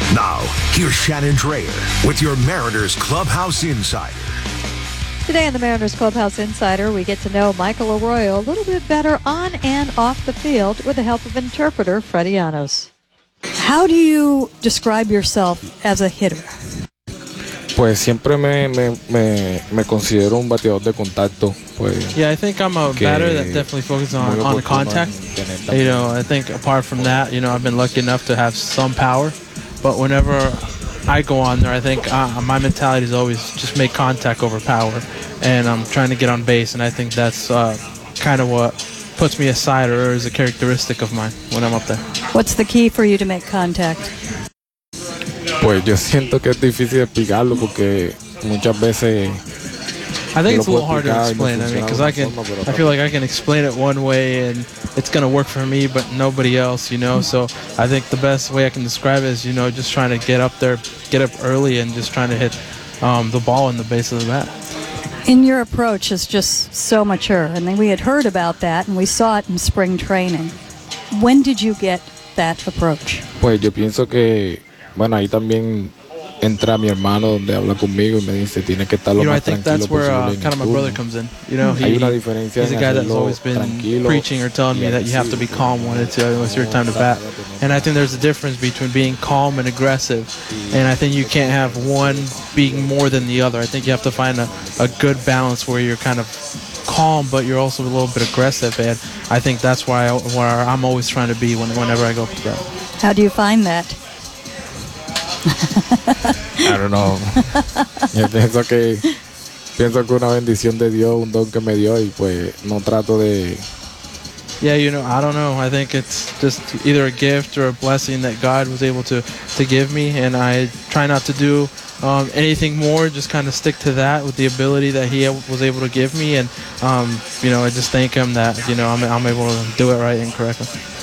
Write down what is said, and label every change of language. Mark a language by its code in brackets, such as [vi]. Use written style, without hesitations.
[en] Now, here's Shannon Dreher with your Mariners Clubhouse Insider. Today on the Mariners Clubhouse Insider, we get to know Michael Arroyo a little bit better on and off the field with the help of interpreter Freddie Anos. How do you describe yourself as a hitter? [es] Pues siempre me considero un bateador de contacto. [en] Yeah, I think I'm a batter that definitely focuses on contact. You know, I think apart from that, you know, I've been lucky enough to have some power. But whenever I go on there, I think my mentality is always just make contact over power. And I'm trying to get on base, and I think that's kind of what puts me aside or is a characteristic of mine when I'm up there. What's the key for you to make contact? [es] Pues yo siento que es difícil explicarlo porque muchas veces... [en] I think it's a little harder to explain. I mean, because I feel like I can explain it one way and it's going to work for me, but nobody else, you know. So I think the best way I can describe it is, you know, just trying to get up there, get up early and just trying to hit the ball in the base of the bat. And your approach is just so mature. And then we had heard about that and we saw it in spring training. When did you get that approach? [es] Pues yo pienso que, bueno, ahí también... Entra mi hermano donde habla conmigo y me dice tiene que estar lo más tranquilo posible. [en] You know, I think that's where kind of my brother comes in. You know, [es] hay una diferencia. [en] He's a guy that's always been preaching or telling me that you have to be calm when it's your time to bat. And I think there's a difference between being calm and aggressive. And I think you can't have one being more than the other. I think you have to find a good balance where you're kind of calm, but you're also a little bit aggressive. And I think that's where I'm always trying to be whenever I go up to bat. How do you find that? I don't know. [es] Yo pienso que una bendición de Dios, un don que me dio y pues no trato de. [en] Yeah, you know, I don't know. I think it's just either a gift or a blessing that God was able to give me, and I try not to do anything more. Just kind of stick to that with the ability that He was able to give me, and you know, I just thank Him that, you know, I'm able to do it right and correctly.